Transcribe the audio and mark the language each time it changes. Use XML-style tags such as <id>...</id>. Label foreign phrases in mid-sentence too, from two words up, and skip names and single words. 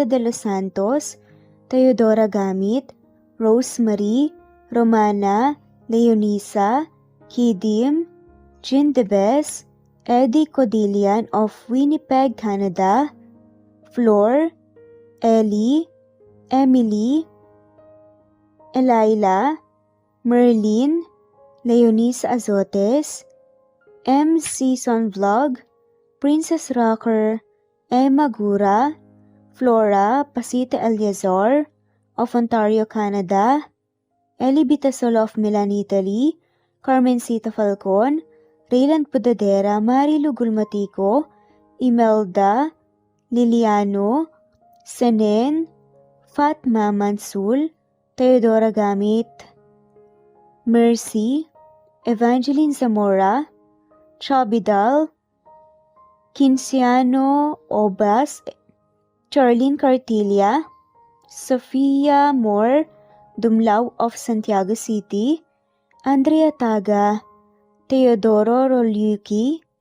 <en>de los Santos, Teodora Gamit, Rosemary, Romana, Leonisa, Kidim, Jean Debes, Eddie Codillian of Winnipeg, Canada, Flor, Ellie, Emily, Elila, Merlin, Leonisa Azotes, M. Season Vlog, Princess Rocker, Emma Gura, Flora Pasita Eliazar of Ontario, Canada, Ellie Bitasol of Milan, Italy, Carmencita Falcon, Rayland Pudadera, Marilu Gulmatico, Imelda, Liliano, Senen, Fatma Mansul, Teodora Gamit, Mercy, Evangeline Zamora, Chabidal, Kinciano Obas, Charlene Cartilla, Sofia Moore, Dumlao of Santiago City, Andrea Taga, Teodoro Roliuki,</en>